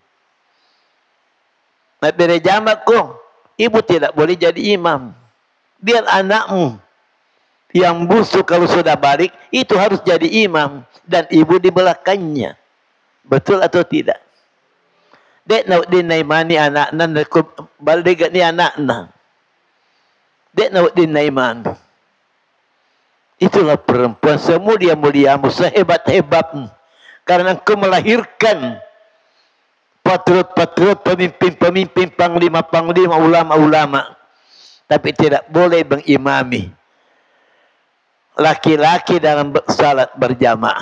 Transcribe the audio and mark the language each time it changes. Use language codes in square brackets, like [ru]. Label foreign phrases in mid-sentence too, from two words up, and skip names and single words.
[id] Nah, beri jamak kok. Ibu tidak boleh jadi imam. Biar anakmu yang busuk kalau sudah balik, itu harus jadi imam. Dan ibu di belakangnya. Betul atau tidak? Dek na din na imani anak na balde ni anak na. Dek na din na iman. Itulah perempuan semulia-muliamu, sehebat-hebatmu. Karena engkau melahirkan patriot-patriot, pemimpin-pemimpin, panglima-panglima, ulama-ulama. Tapi tidak boleh mengimami laki-laki dalam salat berjamaah.